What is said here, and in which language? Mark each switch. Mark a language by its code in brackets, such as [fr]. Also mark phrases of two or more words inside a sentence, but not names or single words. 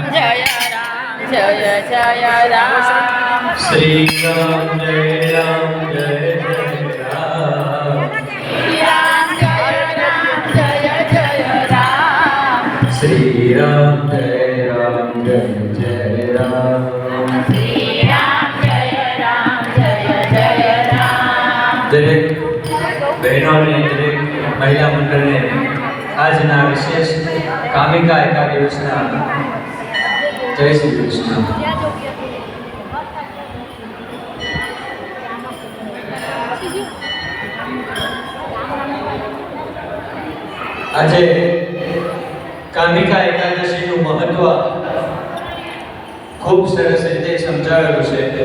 [hi] जय राम जय जय राम। श्री राम जय राम जय राम। श्री राम जय राम जय जय राम। [gu] દરેક બહેનો ને દરેક મહિલા મંડળ ને આજના વિશેષ કામિકા એકાદશીના જય શ્રી કૃષ્ણ। આજે કામિકા એકાદશીનું મહત્વ ખૂબ સરસ રીતે સમજાવેલું છે।